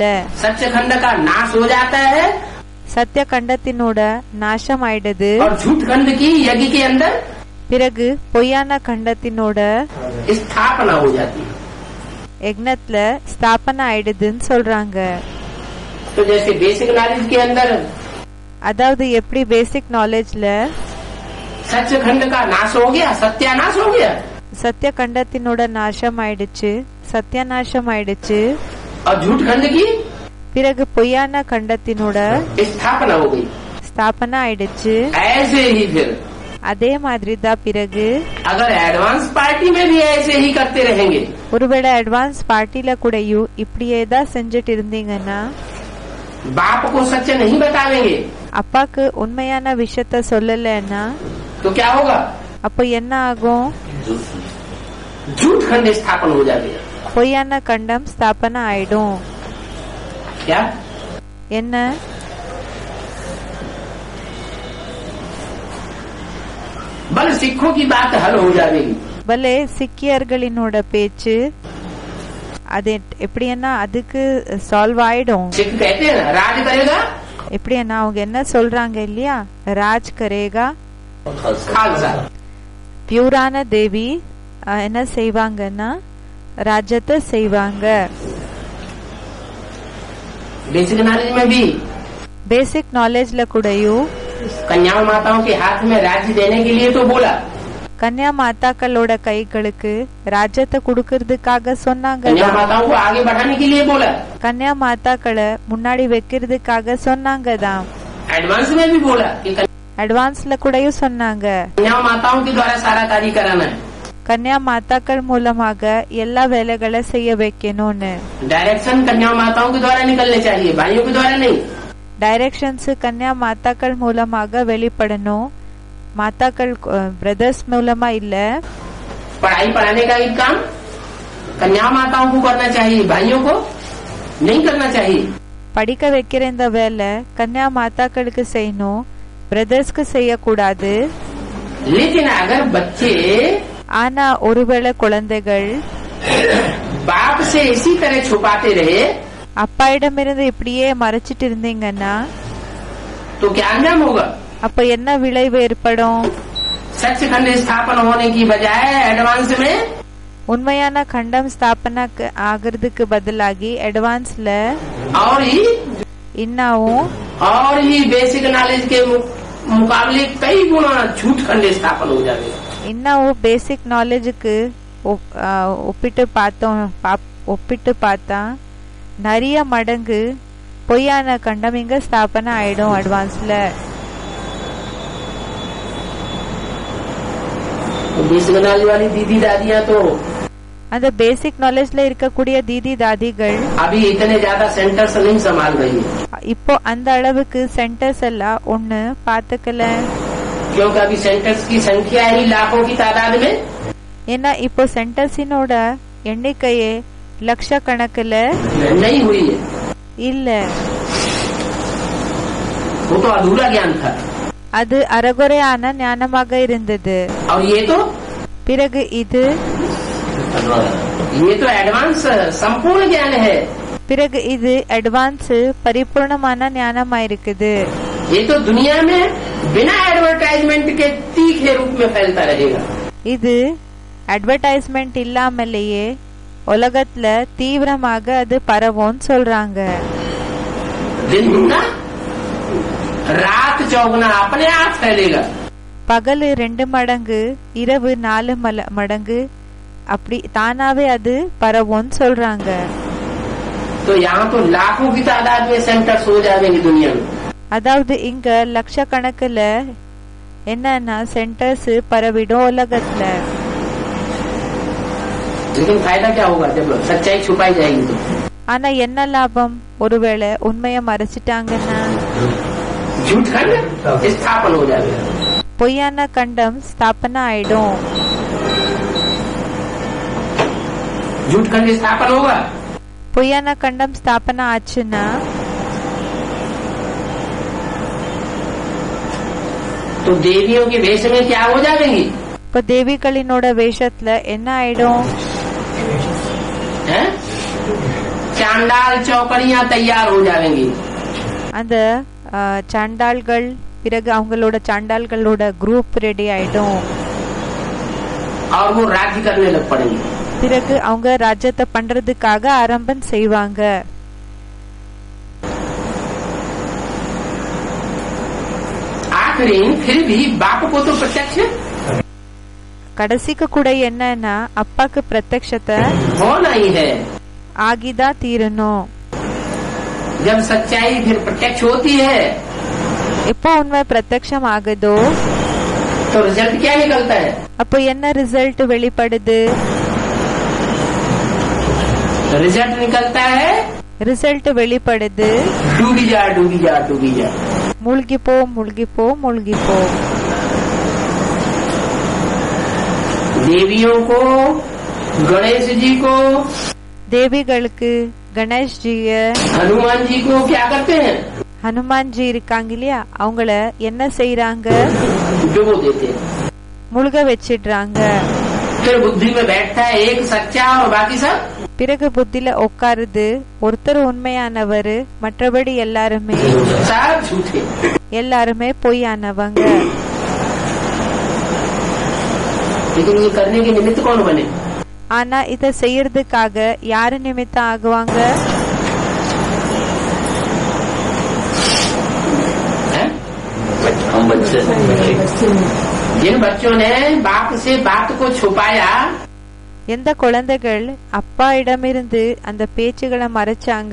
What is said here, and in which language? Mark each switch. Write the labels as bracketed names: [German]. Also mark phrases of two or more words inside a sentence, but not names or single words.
[Hindi] सच्चखंड का नाश हो जाता है [Tamil] சத்திய கண்டத்தினோட நாசம் ஆயிடுது. [Hindi] और झूठ खंड की यज्ञ के अंदर [Tamil] பிறகு பொய்யான கண்டத்தினோட [Hindi] स्थापना हो जाती है। [Tamil] யக்னத்துல ஸ்தாபனை ஆயிடுதுன்னு சொல்றாங்க. [Hindi] तो जैसे [English] basic knowledge [Hindi] के अंदर [Tamil] அதாவது எப்படி [English] basic knowledge [Hindi] सच्चखंड का नाश हो गया, सत्यानाश हो गया, [Tamil] சத்திய கண்டத்தினோட நாசம் ஆயிடுச்சு, சத்தியநாசம் ஆயிடுச்சு. [Hindi] और झूठ खंड की [Tamil] பிறகு பொய்யான கண்டத்தினோட [Hindi] स्थापना हो गई। [Tamil] ஸ்தாபனை ஆயிடுச்சு. [Hindi] ऐसे ही फिर [Tamil] அதே மாதிரி தான் பிறகு [Hindi] अगर [English] advance party [Hindi] में भी ऐसे ही करते रहेंगे, [Tamil] ஒருவேளை [English] advance party [Tamil] கூடயும் இப்படியே தான் செஞ்சுட்டு இருந்தீங்கன்னா, [Hindi] बाप को सच नहीं बतावेंगे [Tamil] அப்பாக்கு உண்மையான விஷயத்த சொல்லலன்னா [Hindi] तो क्या होगा? [Tamil] அப்போ என்ன ஆகும்? [Hindi] झूठ खंड स्थापन हो जाएगा। [Tamil] பொய்யான கண்டம் ஸ்தாபனை ஆயிடும். [Hindi] क्या? [Tamil] என்ன? [Hindi] बल सिखों की बात हल हो जाएगी। [Tamil] பலே சிக்கியர்களினோட பேச்சு அது எப்படின்னா அதுக்கு சால்வ் ஆயிடும். [Hindi] सिख कहते हैं ना, राज करेगा [Tamil] எப்படின்னா அவங்க என்ன சொல்றாங்க இல்லையா, [Hindi] राज करेगा खालसा। [Tamil] பியூரான தேவி என்ன செய்வாங்கன்னா ராஜ்யத்தை செய்வாங்க. [English] basic knowledge [Hindi] में भी [English] basic knowledge [Tamil] கூடயும் [Hindi] कन्या माताओं के हाथ में राज्य देने के लिए तो बोला, [Tamil] கன்யா மாதாக்களோட கைகளுக்கு ராஜ்யத்தை குடுக்கறதுக்காக சொன்னாங்க. [Hindi] कन्या माताओं को आगे बढ़ाने के लिए बोला, [Tamil] கன்யா மாதாக்களை முன்னாடி வைக்கிறதுக்காக சொன்னாங்க தான். [Hindi] एडवांस में भी बोला कि [Tamil] அட்வான்ஸ்ல கூடயும் சொன்னாங்க [Hindi] कन्या माताओं के द्वारा सारा कार्य कराना है। [Tamil] கன்யா மாதாக்கள் மூலமாக எல்லா வேலைகளை செய்ய வைக்கணும்னு. [Hindi] डायरेक्शन कन्या माताओं के द्वारा निकलने चाहिए, भाइयों के द्वारा नहीं। [Tamil] டைரக்ஷன்ஸ் கன்யா மாதாக்கள் மூலமாக வெளிப்படணும், மாதாக்கள் பிரதர்ஸ் மூலமா இல்ல. [Hindi] पढ़ाई पढ़ाने का एक काम कन्या माताओं को करना चाहिए, भाइयों को नहीं करना चाहिए। [Tamil] படிக்க வைக்கிற இந்த வேலை கன்யா மாதாக்களுக்கு செய்யணும், பிரதர்ஸ்க்கு செய்யக்கூடாது. [Hindi] लेकिन अगर बच्चे [Tamil] ஆனா ஒருவேளை குழந்தைகள் [Hindi] बाप से इसी तरह छुपाते रहे [Tamil] அப்பாயிடமிருந்து இப்படியே மறைச்சிட்டு இருந்தீங்கன்னா [Hindi] तो क्या अंजाम होगा? [Tamil] அப்ப என்ன விளைவு ஏற்படும்? [Hindi] सच खंड स्थापन होने की बजाय एडवांस में [Tamil] உண்மையான கண்டம் ஸ்தாபனா ஆகிறதுக்கு பதிலாகி அட்வான்ஸ்ல [Hindi] और ही [English] basic knowledge [Hindi] के मुकाबले कई गुना झूठ खंड स्थापन हो जाएगा। [Tamil] இன்னும் [English] basic knowledge [Tamil] ஒப்பிட்டு பார்த்தா நிறைய மடங்கு பொய்யான கண்டம் இங்க ஸ்தாபனை ஆயிடும் அட்வான்ஸ்ல. [English] basic knowledge [Hindi] वाली दीदी दादियाँ तो [Tamil] அந்த [English] basic knowledge [Tamil] இருக்கக்கூடிய தீதி தாதிகள் [Hindi] अभी इतने ज्यादा सेंटर्स नहीं संभाल रही है, [Tamil] இப்போ அந்த அளவுக்கு சென்டர்ஸ் எல்லாம் ஒண்ணு பாத்துக்கல. [Hindi] क्योंकि अभी सेंटर्स की संख्या ही लाखों की तादाद में, [Tamil] ஏன்னா இப்போ சென்டர்ஸினோட எண்ணிக்கையே லட்சக்கணக்கில் [Hindi] नहीं हुई है। [Tamil] இல்ல. [Hindi] वो तो अधूरा ज्ञान था। [Tamil] அது அறகுறையான ஞானமாக இருந்தது. [Hindi] और [Tamil] பிறகு இது [Hindi] ये तो एडवांस संपूर्ण ज्ञान है। [Tamil] பிறகு இது அட்வான்ஸ் பரிபூர்ணமான ஞானமா இருக்குது. [Hindi] ये तो दुनिया में बिना एडवर्टाइजमेंट के तीखे रूप में फैलता रहेगा। [Tamil] இது அட்வர்டைஸ்மெண்ட் இல்லாமலேயே உலகத்துல தீவிரமாக அது பரவும் சொல்றாங்க. [Hindi] दिन दुगना रात चौगुना अपने आप फैलेगा। [Tamil] பகல் 2 மடங்கு இரவு 4 மடங்கு அப்படி தானாவே அது பரவும் சொல்றாங்க. [Hindi] तो यहाँ तो लाखों की तादाद में सेंटर्स हो जाएंगे दुनिया में। [Tamil] அதாவது இங்க லட்சக்கணக்கில் என்னன்னா சென்டர்ஸ் பரவிடும் உலகத்துல. [Hindi] लेकिन फायदा क्या होगा जब सच्चाई छुपाई जाएगी तो? [Tamil] ஆனா என்ன லாபம் ஒருவேளை உண்மையை மறைச்சிட்டாங்கன்னா? [Hindi] झूठ खंड स्थापन हो जाएगा, [Tamil] பொய்யான கண்டம் ஸ்தாபனா ஆயிடும். [Hindi] झूठ खंड स्थापन होगा [Tamil] பொய்யான கண்டம் ஸ்தாபனா ஆச்சுன்னா [Hindi] तो देवियों के वेश में क्या हो जाएंगी? [Tamil] இப்போ தேவிகளினோட வேஷத்துல என்ன ஆயிடும்? [Hindi] चांडाल चौकड़ियाँ तैयार हो जाएंगी। [Tamil] அந்த சாண்டாள்கள் பிறகு அவங்களோட சாண்டாள்களோட குரூப் ரெடி ஆயிடும். [Hindi] और वो राज्य करने लग पड़ेंगे। [Tamil] பிறகு அவங்க ராஜ்யத்தை பண்றதுக்காக ஆரம்பம் செய்வாங்க. [Hindi] आखिरी फिर भी बाप को तो प्रत्यक्ष [Tamil] கடைசிக்கு கூட என்னன்னா அப்பாக்கு பிரத்யக்ஷத்தை [Hindi] होना ही है। [Tamil] ஆகிதான் தீரணும். [Hindi] जब सच्चाई फिर प्रत्यक्ष होती है [Tamil] எப்போ உண்மை பிரத்யக்ஷம் ஆகுதோ [Hindi] तो रिजल्ट क्या निकलता है? [Tamil] அப்போ என்ன ரிசல்ட் வெளிப்படுது? [Hindi] रिजल्ट निकलता है [Tamil] ரிசல்ட் வெளிப்படுது [Hindi] डूबी जा डूबी जा डूबी जा, [Tamil] மூழ்கி போ மூழ்கி போ மூழ்கி போ. [Hindi] देवियों को, गणेश जी को, [Tamil] தேவிகளுக்கு கணேஷ் ஜிய, [Hindi] हनुमान जी को क्या करते हैं? [Tamil] ஹனுமான் ஜி இருக்காங்க இல்லையா, அவங்கள என்ன செய்யறாங்க? [Hindi] डुबो देते हैं। [Tamil] முழுக வச்சிடுறாங்க. [Hindi] फिर बुद्धि में बैठता है एक सच्चा और बाकी सब [Tamil] பிறகு புத்தில உட்காருது ஒருத்தர் உண்மையானவர், மற்றபடி எல்லாருமே [Hindi] सब झूठे। [Tamil] எல்லாருமே பொய்யானவங்க. [Hindi] लेकिन ये करने के निमित्त कौन बने? [Tamil] ஆனா இத செய்யறதுக்காக யாரு நிமித்தம் ஆகுவாங்க? [Hindi] हम बच्चे। जिन बच्चों ने बाप से बात को छुपाया, [Tamil] எந்த குழந்தைகள் அப்பா இடமிருந்து அந்த பேச்சுகளை மறைச்சாங்க,